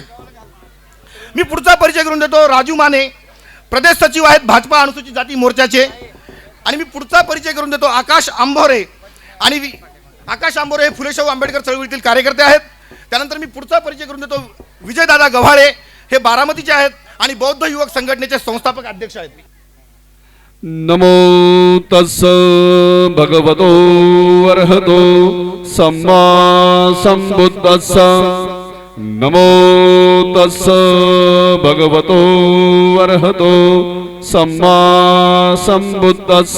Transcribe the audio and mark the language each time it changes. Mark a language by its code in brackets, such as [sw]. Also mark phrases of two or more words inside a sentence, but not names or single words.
[mr] मी पुढचा परिचय करून देतो राजू माने, प्रदेश सचिव आहेत भाजपा अनुसूचित जाती मोर्चाचे। आणि मी पुढचा परिचय करून देतो आकाश आंबोरे, आणि आकाश आंबोरे हे फुले शाहू आंबेडकर चळवळीतील कार्यकर्ते आहेत। त्यानंतर मी पुढचा परिचय करून देतो विजयदादा गव्हाळे, हे बारामतीचे आहेत आणि बौद्ध युवक संघटनेचे संस्थापक अध्यक्ष आहेत। [pi] नमो तस्स भगवतो अर्हतो सम्मा संबुद्धस्स। नमो तस्स भगवतो अर्हतो सम्मा संबुद्धस्स।